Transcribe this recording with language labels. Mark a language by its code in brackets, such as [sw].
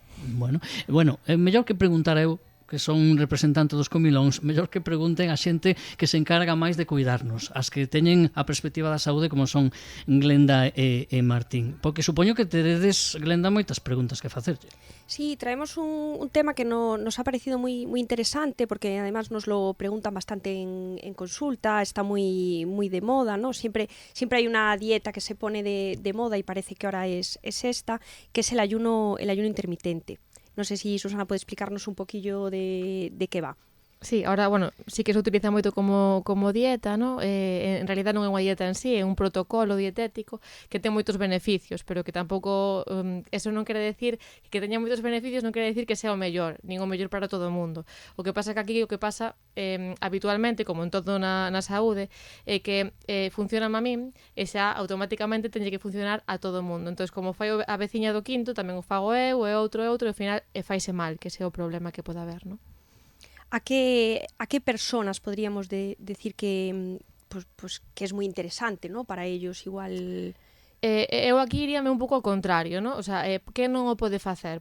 [gl] Bueno, é mellor que preguntar eu, que son un representante dos comilóns, mellor que pregunten a xente que se encarga máis de cuidarnos, as que teñen a perspectiva da saúde como son Glenda e Martín. Porque supoño que teredes, Glenda, moitas preguntas que facerlle. [es] Sí, traemos un tema que nos ha parecido muy interesante porque además nos lo preguntan bastante en consulta, está muy de moda, ¿no? Siempre hay una dieta que se pone de moda y parece que ahora es esta, que es el ayuno intermitente. No sé si Susana puede explicarnos un poquillo de qué va. Sí, ahora, bueno, sí que se utiliza moito como dieta, ¿no? [gl] En realidad non é unha dieta en sí, é un protocolo dietético que ten moitos beneficios, pero que tampouco, eso non quere decir que teña moitos beneficios, non quere decir que sea o mellor, nin o mellor para todo o mundo. O que pasa que aquí, habitualmente, como en todo na saúde, é que funciona a min e xa automáticamente teñe que funcionar a todo o mundo. Entón, como fai a veciña do quinto, tamén o fago eu, e outro, e ao final faise mal, que ese é o problema que pode haber, ¿no? [es] ¿A qué personas podríamos decir que que es muy interesante, ¿no? Para ellos igual... [gl] Eu aquí iríame un pouco ao contrario, ¿no? O sea, que non o pode facer?